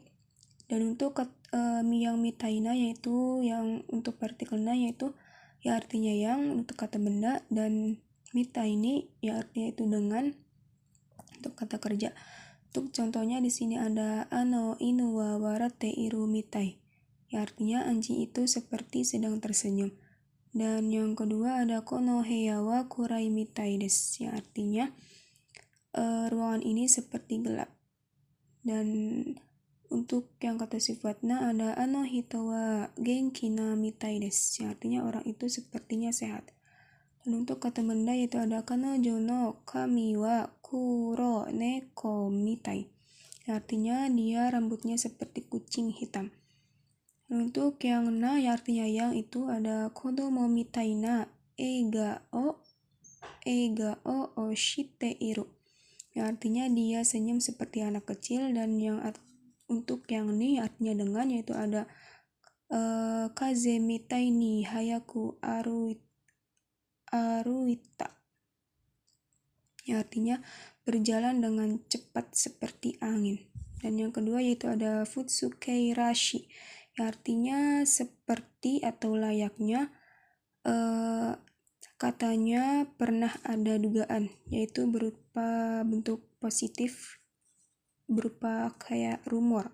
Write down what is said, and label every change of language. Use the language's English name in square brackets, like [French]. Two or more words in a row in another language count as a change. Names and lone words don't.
[Indonesian] Dan untuk yang mitaina yaitu yang untuk partikel na yaitu ya artinya yang untuk kata benda, dan mita ini ya artinya itu dengan untuk kata kerja. Untuk contohnya di sini ada [Japanese] あの犬は笑っているみたい. [Indonesian] Ya artinya anjing itu seperti sedang tersenyum. Dan yang kedua ada [Japanese] この部屋は暗いみたいです. [Indonesian] Ya artinya ruangan ini seperti gelap. Dan untuk yang kata sifatnya ada [Japanese] あの人は元気なみたいです, [Indonesian] yang artinya orang itu sepertinya sehat. Dan untuk kata benda yaitu ada [Japanese] 彼女の髪は黒猫みたい, [Indonesian] yang artinya dia rambutnya seperti kucing hitam. Dan untuk yang na yang artinya yang itu ada [Japanese] 子供みたいな笑顔をしている, [Indonesian] yang artinya dia senyum seperti anak kecil. Dan yang untuk yang ni artinya dengan yaitu ada [Japanese] 風みたいに速く歩いた, [Indonesian] yang artinya berjalan dengan cepat seperti angin. Dan yang kedua yaitu ada [Japanese] 普通形らしい, [Indonesian] yang artinya seperti atau layaknya. Katanya pernah ada dugaan, yaitu berupa bentuk positif berupa kayak rumor.